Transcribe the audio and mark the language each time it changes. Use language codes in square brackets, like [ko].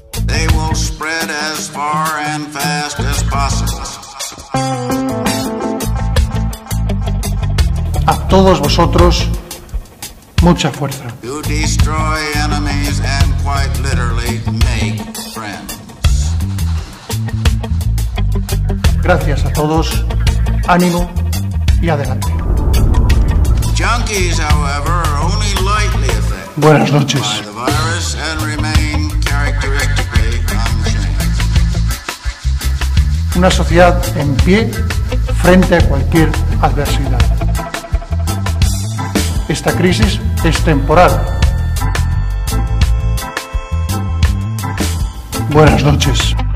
[en] They will spread as far and fast as possible. [es] A todos vosotros, mucha fuerza. [en] You destroy enemies and quite literally make friends. [es] Gracias a todos, ánimo y adelante. [en] Junkies, however, are only lightly affected. [es] Buenas noches. [en] By the virus and remain characteristically unchanged. [es] Una sociedad en pie frente a cualquier adversidad. Esta crisis es temporal. Buenas noches.